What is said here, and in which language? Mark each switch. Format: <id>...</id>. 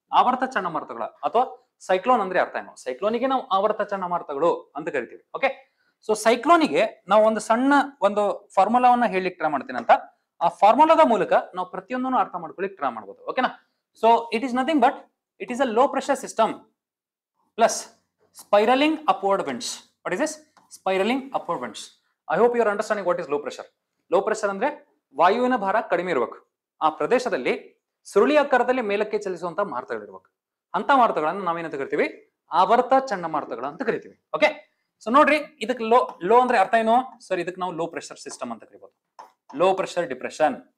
<kn>ಆವರ್ತ ಚಂಡಮಾರುತಗಳ ಅಥವಾ ಸೈಕ್ಲೋನ್ ಅಂದ್ರೆ ಅರ್ಥ ಏನು? ಸೈಕ್ಲೋನಿಗೆ ನಾವು ಆವರ್ತ ಚಂಡಮಾರುತಗಳು ಅಂತ ಕರಿತೀವಿ. ಓಕೆ, ಸೊ ಸೈಕ್ಲೋನಿಗೆ ನಾವು ಒಂದು ಸಣ್ಣ ಒಂದು ಫಾರ್ಮುಲಾವನ್ನ ಹೇಳಲಿಕ್ಕೆ ಟ್ರೈ ಮಾಡ್ತೀನಿ ಅಂತ. ಆ ಫಾರ್ಮುಲಾದ ಮೂಲಕ ನಾವು ಪ್ರತಿಯೊಂದನ್ನು ಅರ್ಥ ಮಾಡ್ಕೊಳ್ಳಿಕ್ಕೆ ಟ್ರೈ ಮಾಡಬಹುದು. ಓಕೆನಾ?</kn> <en>So it is nothing but it is a low pressure system plus spiraling upward winds. What is this? Spiraling upward winds. I hope you are understanding what is low pressure.</en> <kn>Low pressure ಅಂದ್ರೆ ವಾಯುವಿನ ಭಾರ ಕಡಿಮೆ ಇರಬೇಕು. ಆ ಪ್ರದೇಶದಲ್ಲಿ ಸುರುಳಿ ಆಕಾರದಲ್ಲಿ ಮೇಲಕ್ಕೆ ಚಲಿಸುವಂತ ಮಾರುತಗಳು ಇರಬೇಕು. ಅಂತ ಮಾರುತಗಳನ್ನು ನಾವೇನಂತ ಕರಿತೀವಿ? ಆವರ್ತ ಚಂಡಮಾರುತಗಳು ಅಂತ ಕರಿತೀವಿ. ಓಕೆ, ಸೊ ನೋಡ್ರಿ, ಇದಕ್ಕೆ ಲೋ ಅಂದ್ರೆ ಅರ್ಥ ಏನು ಸರ್? ಇದಕ್ಕೆ ನಾವು ಲೋ ಪ್ರೆಷರ್ ಸಿಸ್ಟಮ್ ಅಂತ ಕರಿಬಹುದು. Low pressure depression.</kn>